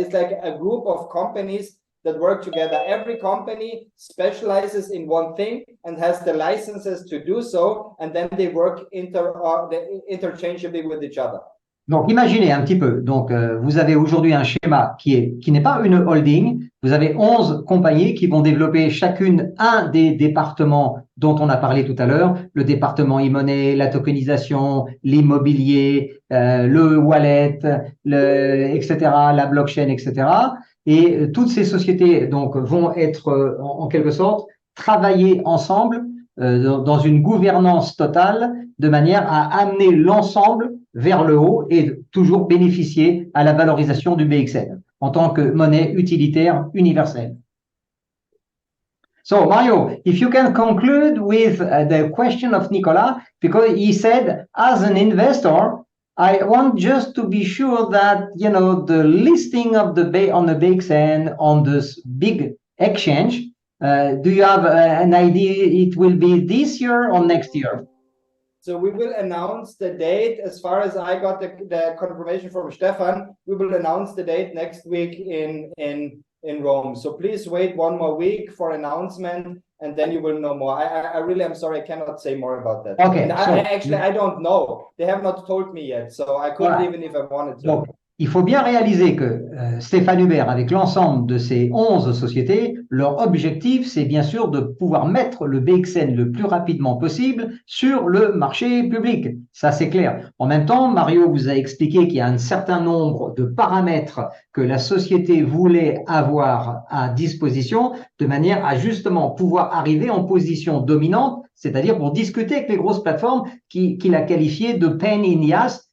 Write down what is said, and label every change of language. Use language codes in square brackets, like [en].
[en] It's like a group of companies that work together. Every company specializes in one thing and has the licenses to do so, and then they work interchangeably with each other. [fr] Donc, imaginez un petit peu. Donc, vous avez aujourd'hui un schéma qui n'est pas une holding. Vous avez 11 compagnies qui vont développer chacune un des départements dont on a parlé tout à l'heure. Le département e-money, la tokenisation, l'immobilier, le wallet, etc., la blockchain, etc. Et toutes ces sociétés donc vont être en quelque sorte travailler ensemble dans une gouvernance totale de manière à amener l'ensemble vers le haut et toujours bénéficier à la valorisation du BXN en tant que monnaie utilitaire universelle. [en] So, Mario, if you can conclude with the question of Nicolas, because he said, as an investor, I want just to be sure that, the listing of on the BXN on this big exchange Do you have an idea it will be this year or next year? So we will announce the date. As far as I got the confirmation from Stefan, we will announce the date next week in Rome. So please wait one more week for announcement, and then you will know more. I really am sorry, I cannot say more about that. Okay. And I don't know. They have not told me yet, so I couldn't even if I wanted to. [fr] Donc, il faut bien réaliser que Stéphane Hubert, avec l'ensemble de ses 11 sociétés, leur objectif, c'est bien sûr de pouvoir mettre le BXN le plus rapidement possible sur le marché public. Ça, c'est clair. En même temps, Mario vous a expliqué qu'il y a un certain nombre de paramètres que la société voulait avoir à disposition de manière à justement pouvoir arriver en position dominante, c'est-à-dire pour discuter avec les grosses plateformes qu'il a qualifiées de [en] pain in the ass.